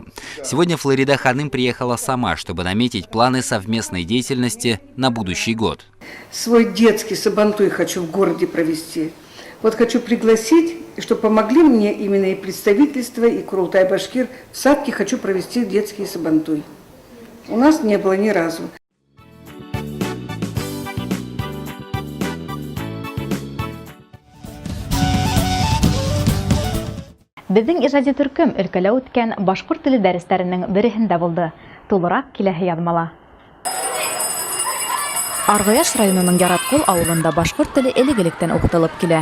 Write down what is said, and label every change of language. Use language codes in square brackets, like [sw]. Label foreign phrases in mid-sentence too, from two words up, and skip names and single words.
[ru] Сегодня Флорида Ханым приехала сама, чтобы наметить планы совместной деятельности на будущий год. Свой детский сабантуй хочу в городе провести. Вот хочу пригласить, чтобы помогли мне именно и представительство, и Курултай-Башкир. В Садке хочу провести детский сабантуй. У нас не было ни разу. [ba] Безнең иҗади төркем өлкәлә үткән башкорт теле дәресләренең берсендә булды. Тулырак киләһе язмала. Аргаяш районының Яраткол авылында башкорт теле элек-электән укытылып килә.